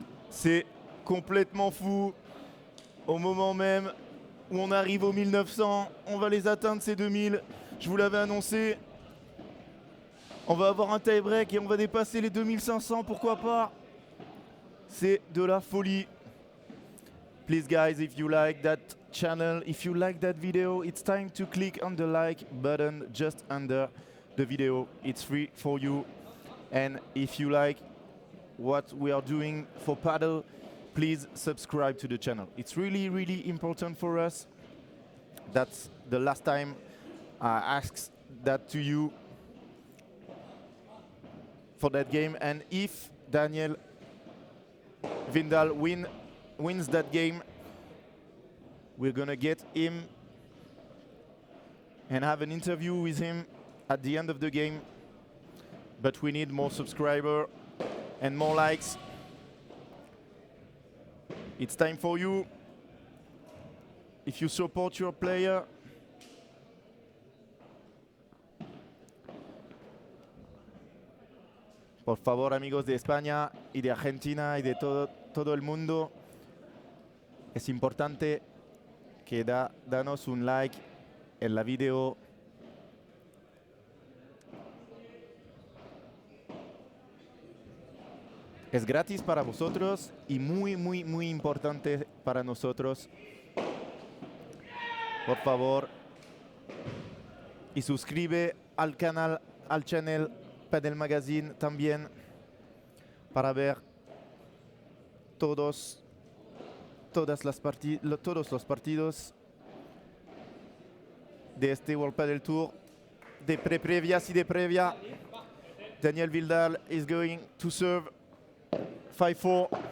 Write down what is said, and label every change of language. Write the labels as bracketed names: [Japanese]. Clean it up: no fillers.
[French] C'est complètement fou. Au moment même où on arrive aux 1900, on va les atteindre ces 2000. Je vous l'avais annoncé. On va avoir un tie-break et on va dépasser les 2500, pourquoi pas. C'est de la folie. [English] Please guys, if you like that channel, if you like that video, it's time to click on the like button just under the video. It's free for you. And if you like what we are doing for paddle, please subscribe to the channel. It's really, really important for us. That's the last time I asked that to you for that game. And if Daniel Vindal wins that game, we're gonna get him and have an interview with him at the end of the game. But we need more subscribers and more likes. It's time for you. If you support your player, [Spanish] por favor, amigos de España y de Argentina y de todo el mundo, es importante que danos un like en la video. Es gratis para vosotros y muy, muy, muy importante para nosotros. Por favor. Y suscribe al canal, al channel Padel Magazine también para ver todos los partidos de este World Padel Tour, de previas y de previa. [English] Daniel Vindal is going to serve 5-4.